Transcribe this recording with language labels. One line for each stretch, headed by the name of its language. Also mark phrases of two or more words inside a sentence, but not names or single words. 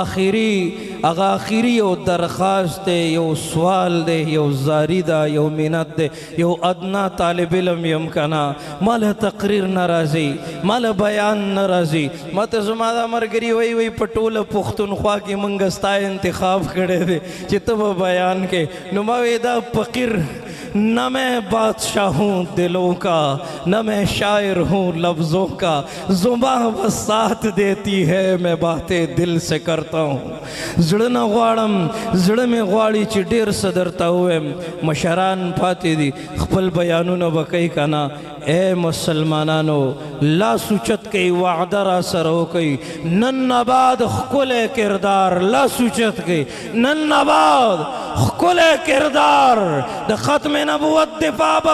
Pashto: آخری یو درخواست دی یو سوال دی یو زاری ده یو منت دی یو ادنا طالب علم یم کنا مال تقریر ناراضي مال بیان ناراضي ماته زما دا مرګري وای په ټوله پښتونخوا کې مونږ ستا انتخاب کړی دی چې ته به بیان کې نو ما وی دا فقیر
Urdu: نہ میں بادشاہ ہوں دلوں کا نہ میں شاعر ہوں لفظوں کا زباں بس ساتھ دیتی ہے میں باتیں دل سے کرتا ہوں
Pashto: زړه نه غواړم زړه مې غواړي چې ډېر څه درته ووایم مشران پاتې دي خپل بیانونه به کوي که نه اے مسلمانانو لاس اوچت کوي وعده را سره وکوي نن نه بعد ښکلی کردار لاس اوچت کوي نن نه بعد ښکلی کردار د ختم نبوت دفاع به